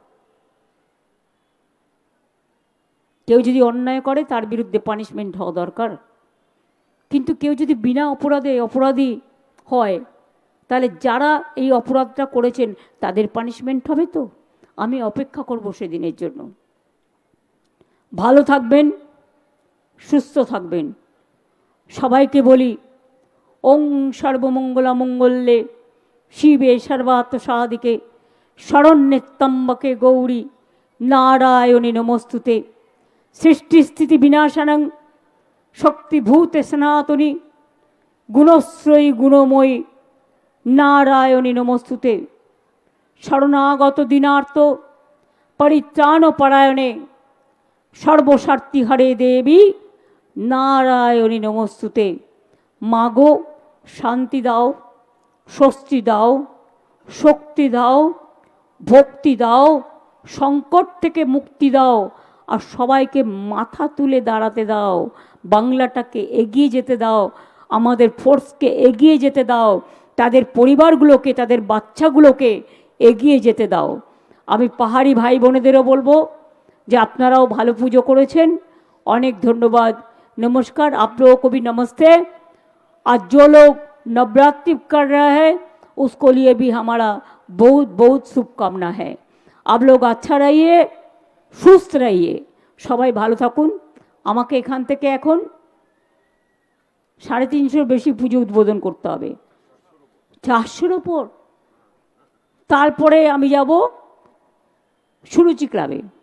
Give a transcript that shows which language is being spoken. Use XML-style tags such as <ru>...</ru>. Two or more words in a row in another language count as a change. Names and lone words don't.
<bn>কেউ যদি অন্যায় করে তার বিরুদ্ধে পানিশমেন্ট হওয়া দরকার, কিন্তু কেউ যদি বিনা অপরাধে অপরাধী হয় তাহলে যারা এই অপরাধটা করেছেন তাদের পানিশমেন্ট হবে। তো আমি অপেক্ষা করব সেদিনের জন্য। ভালো থাকবেন, সুস্থ থাকবেন। সবাইকে বলি,</bn> <sa>ওং সর্বমঙ্গলা মঙ্গলে শিবে সর্বার্থ সাধিকে শরণ্যে ত্র্যম্বকে গৌরী নারায়ণী নমস্তুতে। সৃষ্টিস্থিতি বিনাশানং শক্তিভূতে সনাতনী গুণশ্রয়ী গুণময়ী নারায়ণী নমস্তুতে। শরণাগত দীনার্থ পরিত্রাণ পরায়ণে সর্বস্বার্থী হরে দেবী নারায়ণী নমস্তুতে।</sa> <bn>মাগো শান্তি দাও, স্বস্তি দাও, শক্তি দাও, ভক্তি দাও, সংকট থেকে মুক্তি দাও, আর সবাইকে মাথা তুলে দাঁড়াতে দাও। বাংলাটাকে এগিয়ে যেতে দাও, আমাদের ফোর্সকে এগিয়ে যেতে দাও, তাদের পরিবারগুলোকে, তাদের বাচ্চাগুলোকে এগিয়ে যেতে দাও। আমি পাহাড়ি ভাই বোনেদেরও বলবো যে আপনারাও ভালো পুজো করেছেন, অনেক ধন্যবাদ।</bn> <hi>नमस्कार, आप लोगों को भी नमस्ते। आज जो लोग नवरात्रि कर रहा है उसको लिए भी हमारा बहुत बहुत शुभकामना है। आप लोग अच्छा रहिए,</hi> <bn>সুস্থ रहिए, সবাই ভালো থাকুন। আমাকে এখান থেকে এখন 350 বেশি পুজো উদ্বোধন করতে হবে, 400-র ওপর। তারপরে আমি যাব সুরুচি ক্লাবে।</bn>